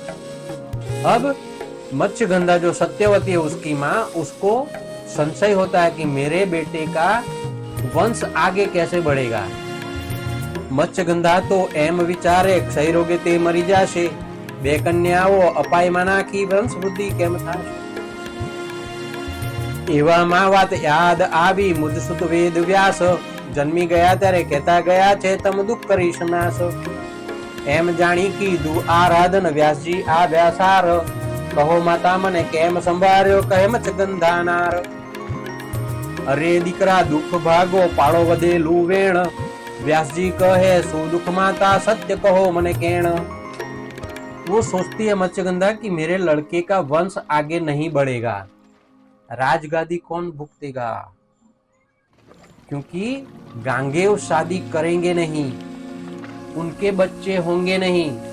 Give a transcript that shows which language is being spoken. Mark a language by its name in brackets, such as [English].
[Hindi] अब मत्स्यगंधा जो सत्यवती है उसकी माँ, उसको संशय होता है कि मेरे बेटे का वंश आगे कैसे बढ़ेगा। [Gujarati] मत्स्यगंधा तो एम विचारे क्षय रोगे ते मरी जाशे बे कन्याओ अपाय मना की वंश वृद्धि केम थाशे। એવામાં વાત યાદ આવી મુજ સુત વેદ વ્યાસ જન્મી ગયા ત્યારે કહેતા ગયા છે તમ દુઃખ કરીશ નાશ। એમ જાણી કીધું આરાધન વ્યાસજી આ વ્યાસાર કહો માતા મને કેમ સંભાળ્યો કહે મત્સ્યગંધા નાર। અરે દીકરા દુઃખ ભાગો પાળો વધેલું વેણ વ્યાસજી કહે શું દુઃખ માતા સત્ય કહો મને કેણ। [Hindi] वो सोचती है मत्स्यगंधा कि मेरे लड़के का वंश आगे नहीं बढ़ेगा, राजगादी कौन भुगतेगा, क्योंकि गांगेय शादी करेंगे नहीं, उनके बच्चे होंगे नहीं।